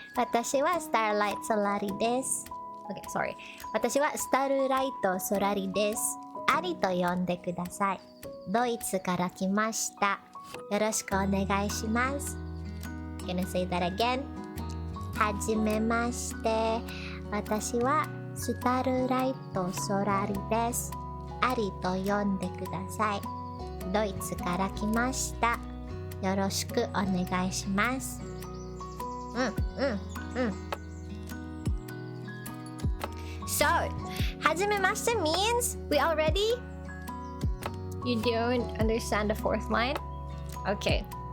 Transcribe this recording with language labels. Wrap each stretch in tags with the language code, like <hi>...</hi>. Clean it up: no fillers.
<ja>私は Starlight Solari です。</ja> <en>Okay, sorry.</en> <ja>私は Starlight Solari です。アリと呼んでください。ドイツから来ました。よろしくお願いします。</ja> <en>Gonna say that again.</en> <ja>はじめまして。私は Starlight Solari です。アリと呼んでください。ドイツから来ました。よろしくお願いします。</ja> <en>So, はじめまして means we already... You don't understand the fourth line? Okay.</en>